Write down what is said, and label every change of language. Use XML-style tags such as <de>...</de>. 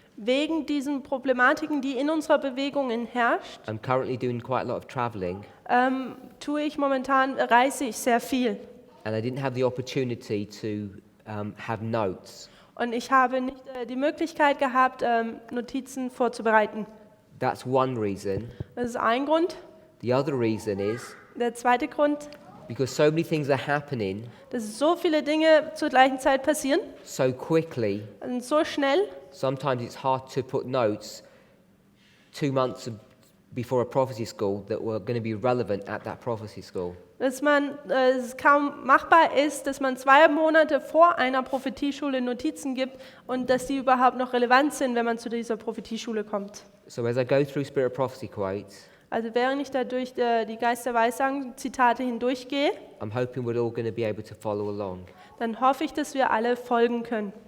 <de>wegen diesen Problematiken, die in unserer Bewegung herrscht,</de> <en>I'm currently doing quite a lot of traveling,</en> <de>reise ich sehr viel.</de> <en>and I didn't have the opportunity to have notes.</en> <de>Und ich habe nicht die Möglichkeit gehabt, Notizen vorzubereiten.</de> <en>That's one reason.</en> <de>Das ist ein Grund.</de> <en>The other reason is</en> <de>Der zweite Grund,</de> <en>because so many things are happening</en> <de>dass so viele Dinge zur gleichen Zeit passieren</de> <en>so quickly.</en> <de>und so schnell,</de> <en>Sometimes it's hard to put notes 2 months before a prophecy school that were going to be relevant at that prophecy school.</en> <de>dass es kaum machbar ist, dass man 2 Monate vor einer Prophetieschule Notizen gibt und dass die überhaupt noch relevant sind, wenn man zu dieser Prophetieschule kommt.</de> <en>So as I go through Spirit of Prophecy quotes,</en> <de>Also während ich da durch die Geist der Weissagen Zitate hindurchgehe,</de> <en>I'm hoping we're all going to be able to follow along.</en> <de>dann hoffe ich, dass wir alle folgen können.</de>